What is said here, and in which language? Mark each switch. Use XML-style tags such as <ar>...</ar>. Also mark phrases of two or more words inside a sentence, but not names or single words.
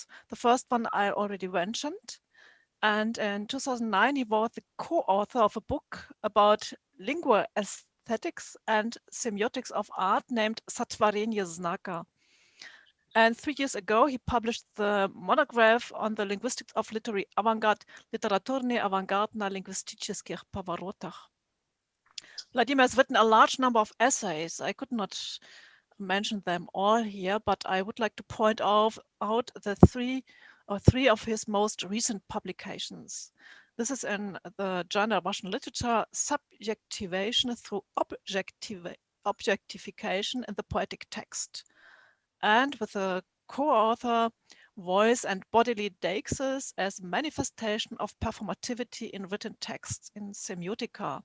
<en>The first one I already mentioned. And in 2009, he was the co-author of a book about lingual aesthetics and semiotics of art named Satvarenie znaka. And 3 years ago, he published the monograph on the linguistics of literary avant-garde, Literaturny avant-garde na lingwistyckich поворотах. Vladimir has written a large number of essays. I could not mention them all here, but I would like to point out the three of his most recent publications. This is in the journal Russian Literature, Subjectivation through Objectification in the Poetic Text, and with a co-author, Voice and Bodily Deixis as Manifestation of Performativity in Written Texts in Semiotica.</en>